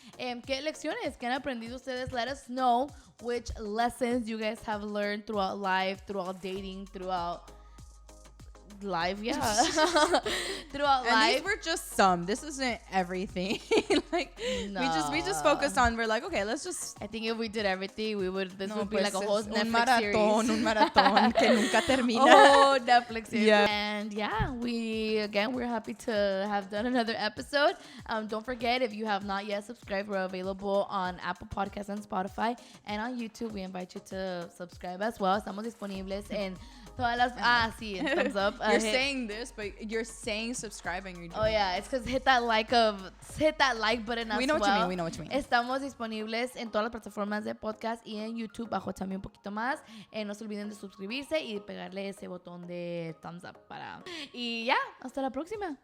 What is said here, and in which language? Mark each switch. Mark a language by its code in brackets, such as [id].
[es] ¿Qué lecciones que han aprendido ustedes? [en] Let us know which lessons you guys have learned throughout life, throughout dating, throughout life, yeah. Throughout and life. These were just some. This isn't everything. Like no. we just focused on. We're like, okay, let's just. I think if we did everything, would be like a whole Netflix series. [es] Un maratón que nunca termina. [en] Oh, Netflix series. Yeah. And yeah, we're happy to have done another episode. Don't forget, if you have not yet subscribed, we're available on Apple Podcasts and Spotify, and on YouTube. We invite you to subscribe as well. [es] Estamos disponibles en todas las... [en] sí, thumbs up. You're saying this, but you're saying subscribe and you're doing yeah, it's because hit that like button as well. We know what you mean. [es] Estamos disponibles en todas las plataformas de podcast y en YouTube bajo Me Un Poquito Más. No se olviden de suscribirse y pegarle ese botón de thumbs up para... Y ya, hasta la próxima.